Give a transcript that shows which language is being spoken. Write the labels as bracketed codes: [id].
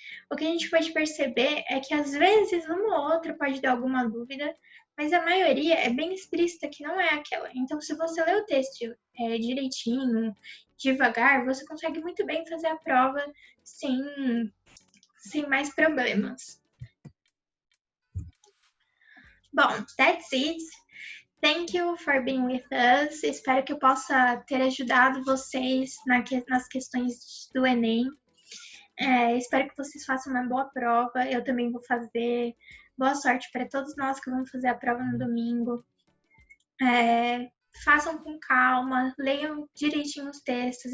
[pt] O que a gente pode perceber é que, às vezes, uma ou outra pode dar alguma dúvida, mas a maioria é bem explícita que não é aquela. Então, se você lê o texto direitinho, devagar, você consegue muito bem fazer a prova sem mais problemas. [en] Bom, that's it. Thank you for being with us. [pt] Espero que eu possa ter ajudado vocês nas questões do Enem. Espero que vocês façam uma boa prova. Eu também vou fazer. Boa sorte para todos nós que vamos fazer a prova no domingo. Façam com calma, leiam direitinho os textos.